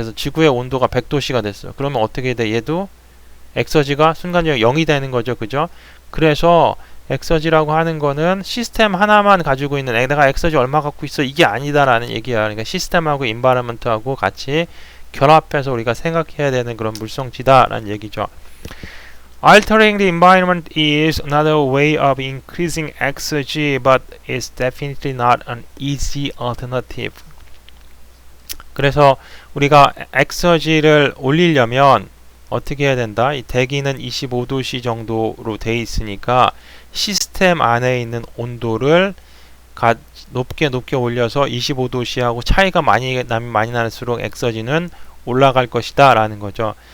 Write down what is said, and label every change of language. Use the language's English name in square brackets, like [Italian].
[Korean] 그래서 지구의 온도가 100도씨가 됐어. 그러면 어떻게 돼? 얘도 엑서지가 순간적으로 0이 되는 거죠. 그죠? 그래서 엑서지라고 하는 거는 시스템 하나만 가지고 있는 내가 엑서지 얼마 갖고 있어 이게 아니다라는 얘기야. 그러니까 시스템하고 인바이러먼트하고 같이 결합해서 우리가 생각해야 되는 그런 물성치다라는 얘기죠. [English] Altering the environment is another way of increasing exergy, but it's definitely not an easy alternative. [Korean] 그래서 우리가 exergy를 올리려면 어떻게 해야 된다? 이 대기는 25도씨 정도로 돼 있으니까 시스템 안에 있는 온도를 높게 올려서 25도씨하고 차이가 많이 날수록 exergy는 올라갈 것이다 라는 거죠.